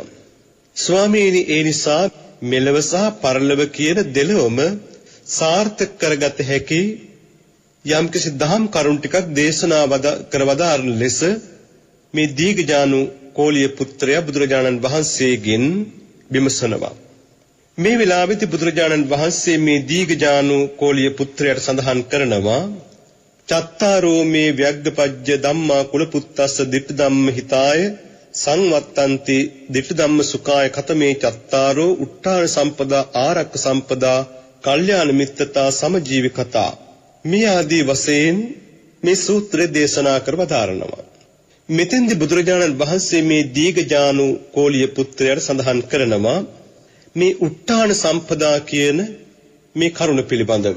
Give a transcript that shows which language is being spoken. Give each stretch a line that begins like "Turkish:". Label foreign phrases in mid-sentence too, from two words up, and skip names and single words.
Sinhala: ස්වාමීනි, ඒ නිසා මෙලව සහ පරලොව කියන දෙලොවම සාර්ථක කරගත හැකි යම්කිසි දහම් කරුණු ටිකක් දේශනා කරවදාරන ලෙස මේ දීඝජානු කෝලිය පුත්‍රයා බුදුරජාණන් වහන්සේගෙන් විමසනවා. මේ වෙලාවේදී බුදුරජාණන් වහන්සේ මේ දීඝජානු කෝලිය පුත්‍රයාට සඳහන් කරනවා,
Pali: චත්තාරෝ මේ ව්‍යග්ගපජ්ජ ධම්මා කුලපුත්තස්ස දිට්ඨ ධම්ම හිතාය සංවත්තන්ති දිට්ඨ ධම්ම සුඛාය කතමේ චත්තාරෝ උට්ඨාන සම්පදා ආරක්ක සම්පදා කල්යාණ මිත්තතා සමජීවිකතා.
Sinhala: මේ ආදී වශයෙන් මේ සූත්‍රය දේශනා කරවදාරනවා. මෙතෙන්දී බුදුරජාණන් වහන්සේ මේ දීඝජානු කෝලිය පුත්‍රයාට සඳහන් කරනවා මේ
Pali: උට්ඨාන සම්පදා
Sinhala: කියන මේ කරුණ පිළිබඳව.